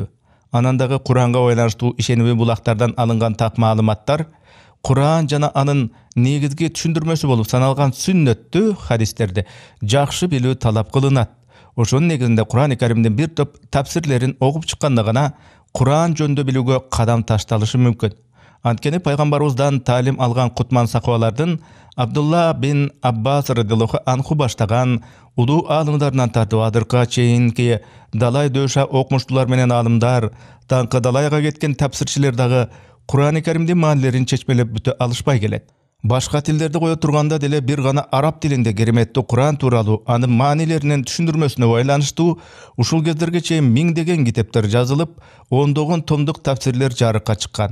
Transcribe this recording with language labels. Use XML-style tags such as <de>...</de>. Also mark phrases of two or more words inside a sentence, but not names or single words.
<ky>Анан дагы Куранга байланыштуу ишенимдүү булактардан алынган так маалыматтар, Куран жана анын негизги түшүндүрмөсү болуп саналган сүннөттү хадистерди жакшы билүү талап кылынат. Ошонун негизинде Кур'ан-ы Каримдин бир топ тафсирлерин окуп чыкканда гана Кур'ан жөнүндө билүүгө кадам ташталышы мүмкүн. Анткени пайгамбарыбыздан таалим алган кутман сахабалардын Абдулла бин Аббас</ky> <ar>رضي الله عنه</ar> <ky>баштаган улуу аалымдарынан тартып азыркыга чейинки далай дөша окумуштуулар менен аалымдар, таңкы далайга кеткен тафсирчилер дагы Кур'ан-ы Каримдин маанилерин чечмелеп бүтө алышпай келет. Башка тилдерди кое турганда деле бир гана араб тилинде кереметтүү Кур'ан тууралуу анын маанилеринин түшүндүрмөсүнө байланыштуу ушул кездерге чейин миңдеген китептер жазылып, ондогон томдук тафсирлер жарыкка чыккан.</ky>